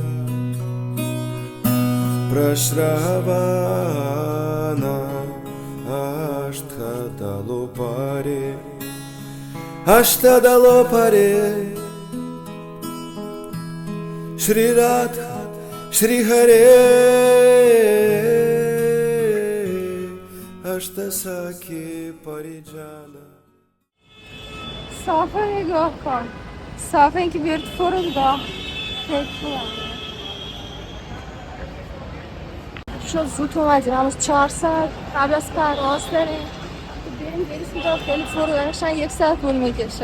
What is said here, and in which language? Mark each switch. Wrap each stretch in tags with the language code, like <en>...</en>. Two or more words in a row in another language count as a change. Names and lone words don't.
<sa>Prashravana Ashtadalo Pare Ashtadalo Pare Shri Radha Shri Hare Ashtasaki Parijana</sa> <fa>صافه نگاه کن، صافه این که بیارد فرودگاه خیلی خوبه. شد زود اومدیم، همون 4 ساعت قبل از پرواز داریم بریم داخل فرودگاهشن 1 ساعت طول میکشه.</fa>